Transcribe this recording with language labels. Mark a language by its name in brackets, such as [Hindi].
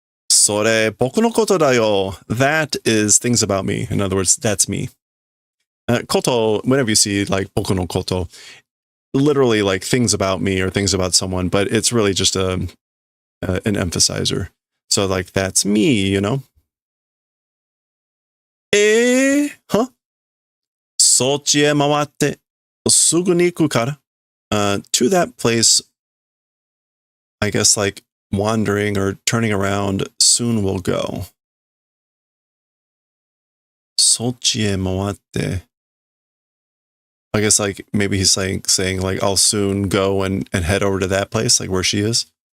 [Japanese] それ僕のことだよ. [English] That is things about me. In other words, that's me. Koto, whenever you see like [Japanese] 僕のこと, [English] literally like things about me or things about someone, but it's really just an emphasizer. So like that's me, you know? Huh? [Japanese] そっちへ回ってすぐに行くから. [English] To that place, I guess like wandering or turning around, soon will go. [Japanese] そっちへ回って. [English] I guess like maybe he's saying like I'll soon go and head over to that place, like where she is.